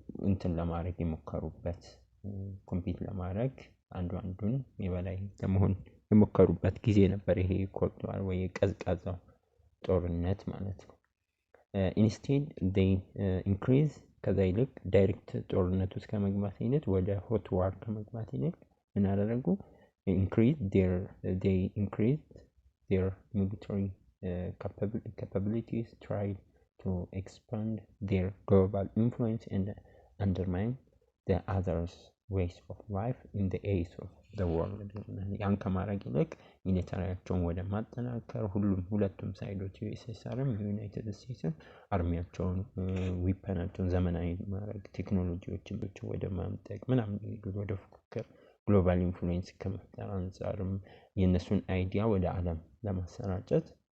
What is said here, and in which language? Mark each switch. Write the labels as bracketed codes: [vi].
[am] እንትን ለማድረግ የሞከሩበት ኮምፒት ለማድረግ አንዱን የበላይ ለመሆን የሞከሩበት ጊዜ ነበር ይሄ ኮልድ ዋር ወይ ቀዝቃዛው ጦርነት ማለት ነው። ኢንስቴድ [en] they increase [am] ከዛ ይልቅ ዳይሬክት ጦርነት ውስጥ ከመግባት ይልቅ ወደ ሆት ዋር ከመግባት ይልቅ ምን አደረጉ? [en] they increased their military capabilities, tried to expand their global influence and undermine the others' ways of life in the eyes of the world. [am] ያን ከማድረግ ይልቅ ሚሊታሪያቸውን ወደ ማጠናከር ሁለቱም ሳይዶች ዩኤስኤስአርም ዩናይትድ ስቴትስም አርሚያቸውን ዊፐናቸውን ዘመናዊ ማድረግ ቴክኖሎጂዎችን ወደ ማምጠቅ ምናምን ወደ ፉክክር ግሎባል ኢንፍሉዌንስ ከመፍጠር አንጻርም የነሱን አይዲያ ወደ ዓለም ለማሰራጨት